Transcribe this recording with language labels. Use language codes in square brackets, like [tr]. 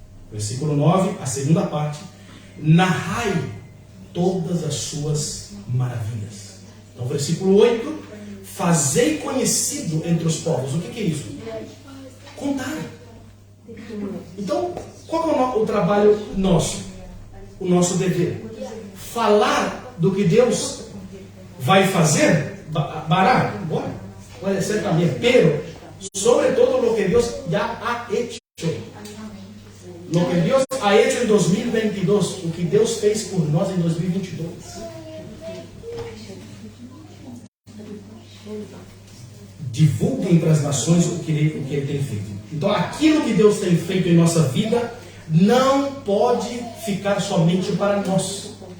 [pt] Versículo 9, a segunda parte. Narrai todas as suas maravilhas. Então, versículo 8, fazei conhecido entre os povos. O que é isso? Contar. Então, qual é o trabalho nosso? O nosso dever? Falar do que Deus vai fazer, [es] barato, bora, puede ser también, pero sobre todo lo que Dios ya ha hecho. Lo que Dios ha hecho en 2022, [pt] o que Deus fez por nós em 2022. Divulguem para as nações o que ele tem feito. Então, aquilo que Deus tem feito em nossa vida não pode ficar somente para nós.